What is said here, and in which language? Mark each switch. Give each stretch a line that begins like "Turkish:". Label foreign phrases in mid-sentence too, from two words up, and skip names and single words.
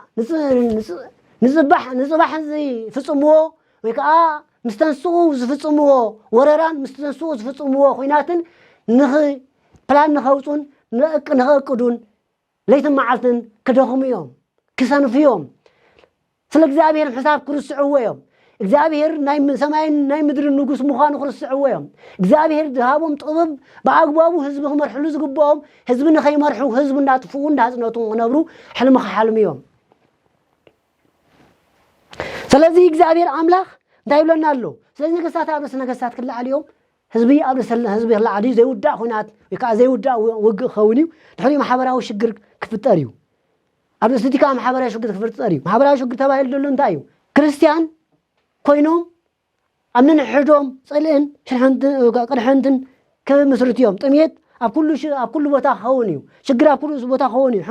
Tigrinya: ንጽባሕ ፍጽምዎ ወይ ከዓ ምስተንስኡ ዝፍጽምዎ ወረራን ምስተንስኡ ዝፍጽምዎ ኩናትን ፕላን ንኸውጹን ንኸቅዱን ለይትን መዓልትን ክደኽሙ እዮም ክሰንፉ እዮም ስለ እግዚአብሔር ሕሳብ ክርስዕዎ እዮም እግዚአብሔር ናይ ሰማይን ናይ ምድርን ንጉስ ምዃኑ ክርስዕዎ እዮም እግዚአብሔር ዝሃቦም ጥበብ በአግባቡ ህዝብ ክመርሕሉ ዝግብኦም ህዝብ ንኸይመርሑ ህዝብ እንዳጥፍኡ እንዳጽነቱ ክነብሩ ሕልሚ ክሓልሙ እዮም ስለዚህ እግዚአብሔር አምላክ እንታይ ይብለና ኣሎ ስለዚህ ነገስታት ክላዓልዮም ህዝቢ ህዝቢ ክላዓልዩ ዘይውዳእ ኩናት ወይ ከዓ ዘይውዳእ ውግእ ክኸውን እዩ ድሕሪኡ ማሕበራዊ ሽግር ክፍጠር እዩ ኣብ ስቲካ ማሕበራዊ ሽግር ክፍጠር እዩ ማሕበራዊ ሽግር ተባሂሉ ዘሎ እንታይ እዩ ክርስቲያን ኮይኖም ኣብ ንሕዶም ጽልእን ቅድሕንትን ክምስርቱ እዮም ጥሜት ኣብ ኩሉ ቦታ ክኸውን እዩ ሽግር ኣብ ኩሉ ቦታ ክኸውን እዩ